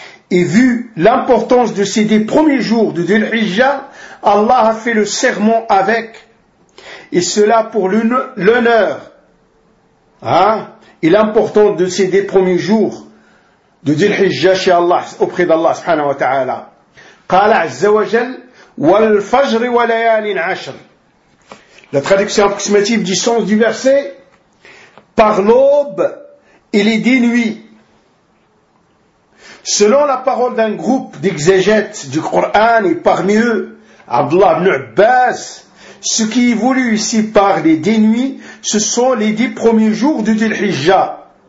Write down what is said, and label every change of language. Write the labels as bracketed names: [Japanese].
[French] Et vu l'importance de ces 10 premiers jours de Dhul-Hijja, Allah a fait le serment avec, et cela pour l'honneur et l'importance de ces 10 premiers jours de Dhul-Hijja chez Allah, auprès d'Allah subhanahu wa ta'ala. [Arabic] قال عز وجل والفجر وليال عشر. [French] La traduction approximative du sens du verset, par l'aube et les 10 nuits. Selon la parole d'un groupe d'exégètes du Coran, et parmi eux, Abdullah ibn Abbas, ce qui est voulu ici par les 10 nuits, ce sont les 10 premiers jours de Dhul-Hijjah.